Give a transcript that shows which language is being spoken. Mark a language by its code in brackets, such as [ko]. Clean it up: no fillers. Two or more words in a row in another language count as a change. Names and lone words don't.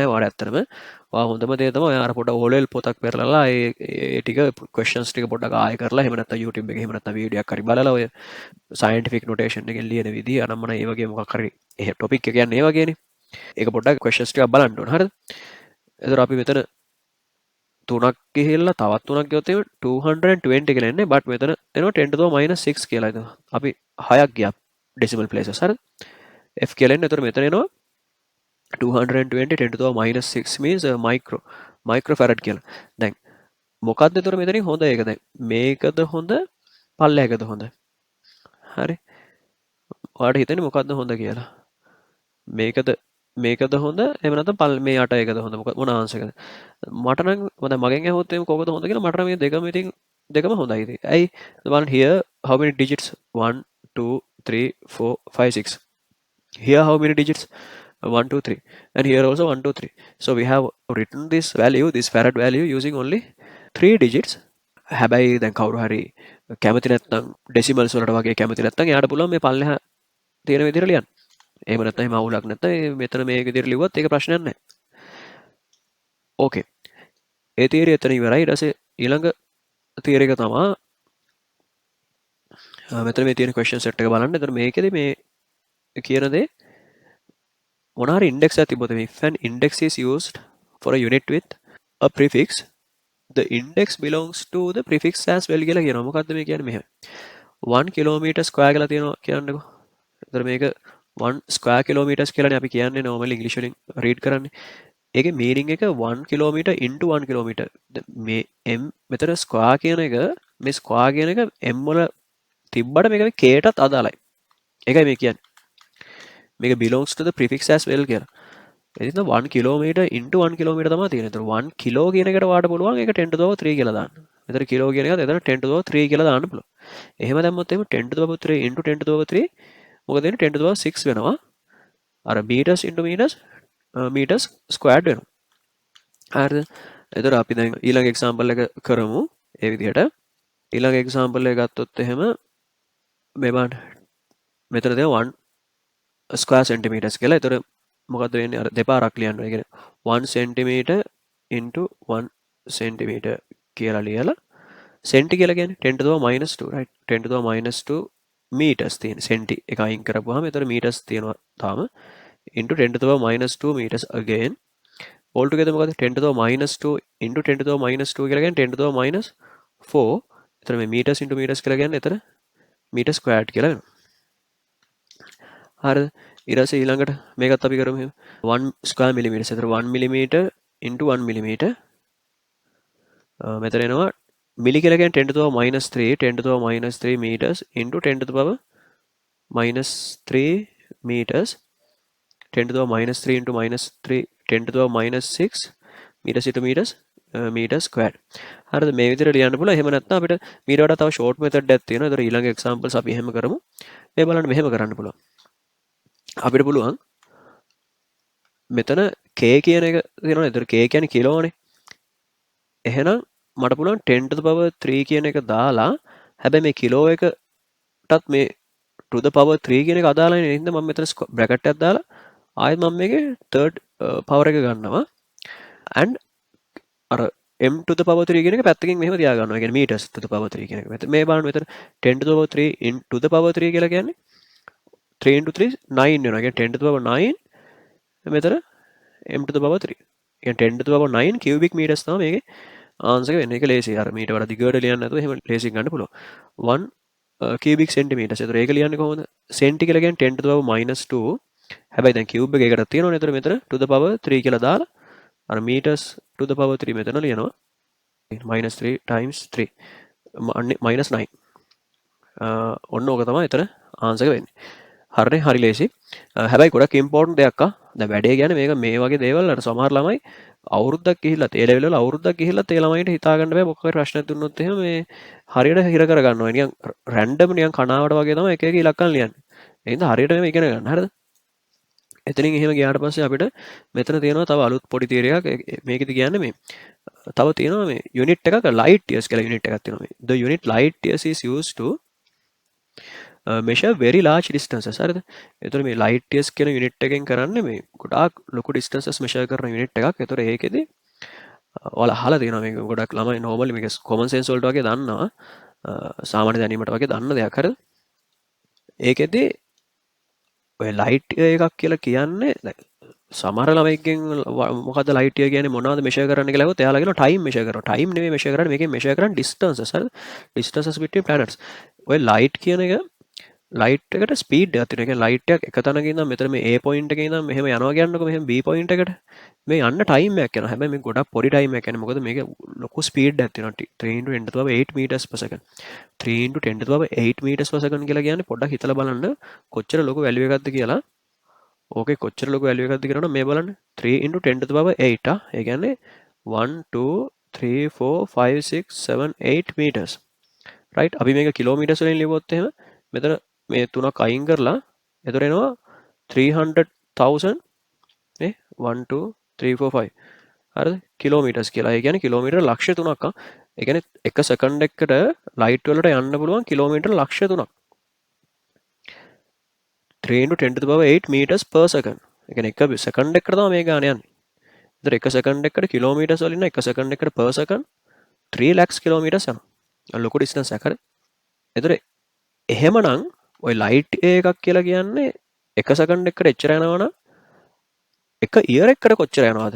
[si] ඔයාලට ඇත්තටම ඔයා හොඳම දේ තමයි ඔයා අර පොඩ ඕලෙල් පොතක් පෙරලලා ඒ ටික questions ටික පොඩ්ඩක් ආයෙ කරලා එහෙම නැත්නම් YouTube එකේ එහෙම නැත්නම් වීඩියෝ එකක් හරි බලලා ඔය [en] scientific notation [si] එකෙන් ලියන විදිහ අනම්මන ඒ වගේ මොකක් හරි එහෙ topic එක කියන්නේ ඒ වගේනේ. ඒක පොඩ්ඩක් questions ටිකක් බලන්න ඕන. හරිද? එතකොට අපි මෙතන තුනක් ගිහිල්ලා තවත් තුනක් ගියොත් එහෙම 220 කියලා එන්නේ. but මෙතන එනවා [en] 10 to the minus 6 [si] කියලා. ඒක අපි 6ක් ගියා [en] decimal places. [si] හරිද? F කියලා එන්නේ. එතකොට මෙතන එනවා 220 [en] 10 to the minus 6 means microfarad [si] කියලා. දැන් මොකක්ද එතකොට මෙතනින් හොඳ ඒක දැන් මේකද හොඳ පල්ලෙහාකද හොඳ? හරි. ඔයාලට හිතෙන්නේ මොකක්ද හොඳ කියලා? මේකද හොඳ එහෙම නැත්නම් මේ යට එකද හොඳ මොන ආන්සර් එකද මට නම් මගෙන් ඇහුවොත් එimhe කොකද හොඳ කියලා මට නම් මේ දෙකම ඉතින් දෙකම හොඳයි ඉතින්. ඇයි බලන්න [en] here how many digits 1 2 3 4 5 6. Here how many digits 1 2 3, and here also 1 2 3. So we have written this value, this farad value, using only 3 digits. [si] හැබැයි දැන් කවුරු හරි කැමති නැත්නම් ඩෙසිමල්ස් වලට වගේ කැමති නැත්නම් එයාට පුළුවන් මේ පල්ලෙහා තියෙන විදිහට ලියන්න. එහෙම නැත්නම් එහෙම අවුලක් නැත්නම් මෙතන මේ විදිහට ලිව්වත් ඒක ප්‍රශ්නයක් නැහැ. ඕකේ. ඒ තියරි එතන ඉවරයි. ඊට පස්සේ ඊළඟ තියරි එක තමයි මෙතන මේ තියෙන [en] question set [si] එක බලන්න. එතන මේකෙදි මේ කියන දේ මොන හරි index එකක් තිබ්බොත් [en] if an index is used for a unit with a prefix, the index belongs to the prefix as well [si] කියලා කියනවා. මොකද්ද මේ කියන්නේ මෙහෙම. [en] 1 kilometer square [si] කියලා තියෙනවා කියන්නකෝ. එතන මේක [en] 1 square kilometers [si] කියලානේ අපි කියන්නේ [en] normally English [si] වලින් read කරන්නේ. [en] ඒකේ meaning එක 1 kilometer into 1 kilometer. [si] මේ m මෙතන square කියන එක මේ square කියන එක m වල තිබ්බට මේක k ටත් අදාළයි. ඒකයි මේ කියන්නේ. මේක [en] belongs to the prefix as well [si] කියලා. [en] එතන 1 kilometer into 1 kilometer [si] තමයි තියෙන්නේ. එතන 1 kilo කියන එකට වාට පුළුවන් ඒක [en] 10 to the power 3 [si] කියලා දාන්න. මෙතන kilo කියන එකත් එතන [en] 10 to the power 3 [si] කියලා දාන්න පුළුවන්. එහෙම දැම්මොත් එහෙම [en] 10 to the power 3 into 10 to the power 3 [si] මොකද වෙන්නේ [en] 10 to the power 6 වෙනවා. අර meters into meters squared වෙනවා. [si] හරිද? එතකොට අපි දැන් ඊළඟ example එක කරමු. ඒ විදිහට ඊළඟ example එක ගත්තොත් එහෙම මේ බලන්න. මෙතන දැන් [en] 1 square centimeters [si] කියලා. එතකොට මොකද්ද වෙන්නේ? අර දෙපාරක් ලියන්න. ඒ කියන්නේ [en] 1 centimeter into 1 centimeter [si] කියලා ලියලා සෙන්ටි කියලා කියන්නේ [en] 10 to the power minus 2 right. 10 to the power minus 2 meters [si] තියෙන සෙන්ටි එක අයින් කරපුවාම එතන [en] meters [si] තියෙනවා තාම [en] into 10 to the power minus 2 meters again all together මොකද 10 to the power minus 2 into 10 to the power minus 2 [si] කියලා කියන්නේ [en] 10 to the power minus 4. [si] එතන මේ [en] meters into meters [si] කියලා කියන්නේ එතන [en] meter squared [si] කියලා වෙනවා. හරිද? ඊට පස්සේ ඊළඟට මේකත් අපි කරමු එහෙම [en] 1 square millimeters. එතන 1 millimeter into 1 millimeter [si] මෙතන එනවා මිලි කියලා කියන්නේ [en] 10 to the power minus 3 10 to the power minus 3 meters into 10 to the power minus 3 meters 10 to the power minus 3 into minus 3 10 to the power minus 6 meters into meters meter squared. [si] හරිද? මේ විදිහට ලියන්න පුළුවන්. එහෙම නැත්නම් අපිට මීට වඩා තව [en] short method [si] එකක් තියෙනවා. ඒතර ඊළඟ examples අපි එහෙම කරමු. මේ බලන්න මෙහෙම කරන්න පුළුවන්. අපිට පුළුවන් මෙතන k කියන එක තියෙනවනේ. ඒතර k කියන්නේ කිලෝනේ. එහෙනම් මට පුළුවන් 10 to the power 3 කියන එක දාලා හැබැයි මේ කිලෝ එකටත් මේ to the power 3 කියන එක අදාළයි නේද? මම මෙතන bracket එකක් දාලා ආයෙත් මම මේකේ [en] third power [si] එක ගන්නවා and අර [en] m to the power 3 [si] කියන එක පැත්තකින් මෙහෙම තියා ගන්නවා. ඒ කියන්නේ [en] meters to the power 3 [si] කියන එක. මේ බලන්න මෙතන [en] 10 to the power 3 into the power 3 [si] කියලා කියන්නේ [en] 3 into 3 9 [si] වෙනවා. ඒ කියන්නේ [en] 10 to the power 9 මෙතන m to the power 3. [si] ඒ කියන්නේ [en] 10 to the power 9 cubic meters [si] තමයි මේකේ ආන්සර් එක වෙන්නේ. ඒක ලේසියි. අර මීට වඩා දිගට ලියන්න නැතුව එහෙම ලේසියෙන් ගන්න පුළුවන්. [en] 1 cubic centimeters. [si] ඒතර ඒක ලියන්නේ කොහොමද? සෙන්ටි කියලා කියන්නේ [en] 10 to the power minus 2. [si] හැබැයි දැන් cube එක ඒකට තියෙනවනේ. ඒතර මෙතන [en] to the power 3 [si] කියලා දාලා අර [en] meters to the power 3 [si] මෙතන ලියනවා. [en] minus 3 times 3 minus 9. [si] ඔන්න ඕක තමයි එතන ආන්සර් එක වෙන්නේ. හරිනේ? හරි ලේසි. හැබැයි ගොඩක් ඉම්පෝර්ටන්ට් දෙයක් දැන් වැඩේ කියන්නේ මේක මේ වගේ දේවල් අර සමහර ළමයි අවුරුද්දක් ගිහිල්ලා ඒ ලෙවල් වල අවුරුද්දක් ගිහිල්ලා ඒ ළමයින්ට හිතා ගන්න බෑ මොකක් හරි ප්‍රශ්නයක් දුන්නොත් එහෙම මේ හරියට හිර කර ගන්නවා. නිකන් රැන්ඩම් නිකන් කනාවට වගේ තමයි එක එක ඉලක්කම් ලියන්නේ. ඒ හින්දා හරියට මේ ඉගෙන ගන්න. හරිද? එතනින් එහෙම ගියාට පස්සේ අපිට මෙතන තියෙනවා තව අලුත් පොඩි තියරි එකක්. මේකෙදි කියන්නේ මේ තව තියෙනවා මේ යුනිට් එකක [en] light years [si] කියලා යුනිට් එකක් තියෙනවා මේ. [en] The unit light years is used to measure very large distances. [si] හරිද? එතකොට මේ [en] light years [si] කියන යුනිට් එකෙන් කරන්නේ මේ ගොඩාක් ලොකු [en] distances measure [si] කරන යුනිට් එකක්. එතකොට ඒකෙදි ඔයාලා අහලා තියෙනවා මේක ගොඩක් ළමයි normally මේක [en] common sense [si] වලට වගේ දන්නවා. සාමාන්‍ය දැනීමට වගේ දන්න දෙයක්. හරිද? ඒකෙදි ඔය [en] light year [si] එකක් කියලා කියන්නේ සමහර ළමයිගෙන් මොකද්ද [en] light year [si] කියන්නේ මොනවද measure කරන්න කියලා අහුවොත් එයාලා කියනවා [en] time measure [si] කරනවා. time නෙමෙයි measure කරන්නේ මේකෙන් measure කරන්නේ distances. හරිද? [en] distances between planets. [si] ඔය light කියන එක ලයිට් එකට ස්පීඩ් එකක් තියෙනවා. ඒ කියන්නේ ලයිට් එකක් එක තැනක ඉඳන් මෙතන මේ A පොයින්ට් එකේ ඉඳන් මෙහෙම යනවා කියන්නකො මෙහෙම B පොයින්ට් එකට. මේ යන්න ටයිම් එකක් යනවා. හැබැයි මේ ගොඩක් පොඩි ටයිම් එකක් යන්නේ. මොකද මේක ලොකු ස්පීඩ් එකක් තියෙනවා. [en] 3 into 10 to the power 8 meters per second. 3 into 10 to the power 8 meters per second [si] කියලා කියන්නේ පොඩ්ඩක් හිතලා බලන්න කොච්චර ලොකු වැලියු එකක්ද කියලා. ඕකේ කොච්චර ලොකු වැලියු එකක්ද කියනවනම් මේ බලන්න [en] 3 into 10 to the power 8 [si] ඒ කියන්නේ 1 2 3 4 5 6 7 8 meters. [en] right? [si] අපි මේක කිලෝමීටර්ස් වලින් ලියුවොත් එහෙම මෙතන මේ තුනක් අයින් කරලා එතකොට එනවා 300,000 නේ 1 2 3 4 5 හරිද කිලෝමීටර්ස් කියලා. ඒ කියන්නේ කිලෝමීටර් ලක්ෂ 3ක්. ඒ කියන්නේ එක සෙකන්ඩ් එකකට ලයිට් වලට යන්න පුළුවන් කිලෝමීටර් ලක්ෂ 3ක්. [en] 3 into 10 to the power 8 meters per second. [si] ඒ කියන්නේ එක සෙකන්ඩ් එකකට තමයි මේ ගාන යන්නේ. ඒතර එක සෙකන්ඩ් එකකට කිලෝමීටර්ස් වලින් එක සෙකන්ඩ් එකකට [en] per second 3 lakhs kilometers [si] යනවා. ලොකු ඩිස්ටන්ස් එකක් හරිද? ඒතර එහෙමනම් ඔය ලයිට් එකක් කියලා කියන්නේ එක සෙකන්ඩ් එකකට එච්චර යනවනම් එක ඉයර් එකකට කොච්චර යනවද?